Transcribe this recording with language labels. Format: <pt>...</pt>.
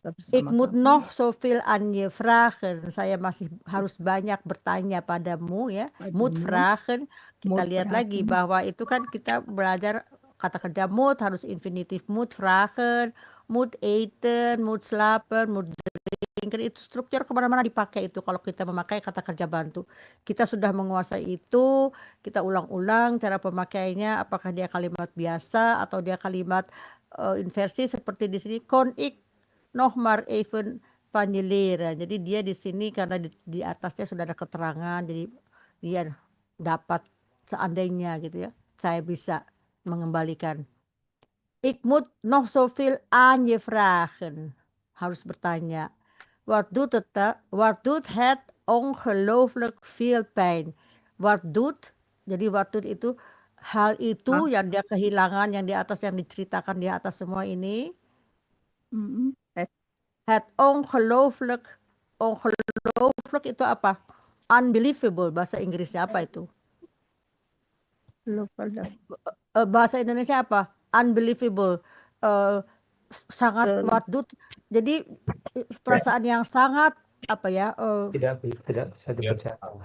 <nl>Ik moet nog zoveel aan je vragen.</nl> <id>Saya masih harus banyak bertanya padamu, ya.</id> <nl>Moet vragen.</nl> <id>Kita lihat lagi bahwa itu kan kita belajar kata kerja moet harus infinitif, moet vragen, moet eten, moet slapen, moet drinken. Itu struktur kemana-mana dipakai itu kalau kita memakai kata kerja bantu. Kita sudah menguasai itu, kita ulang-ulang cara pemakaiannya, apakah dia kalimat biasa atau dia kalimat inversi seperti di sini.</id> <nl>Kon ik nog maar even van je leren.</nl> <id>Jadi dia di sini karena di atasnya sudah ada keterangan, jadi dia dapat seandainya gitu ya, saya bisa mengembalikan.</id> <nl>Ik moet nog zoveel aan je vragen.</nl> <id>Harus bertanya.</id> <nl>Wat doet het ongelooflijk veel pijn?</nl> <id>Wat doet, jadi</id> <nl>wat doet</nl> <id>itu hal itu yang dia kehilangan, yang di atas, yang diceritakan di atas semua ini. Het ongelooflijk itu apa? Unbelievable, bahasa Inggrisnya apa itu? Bahasa Indonesia apa? Unbelievable. Sangat what doet. Jadi perasaan yang sangat apa ya? Tidak bisa dibaca.</id>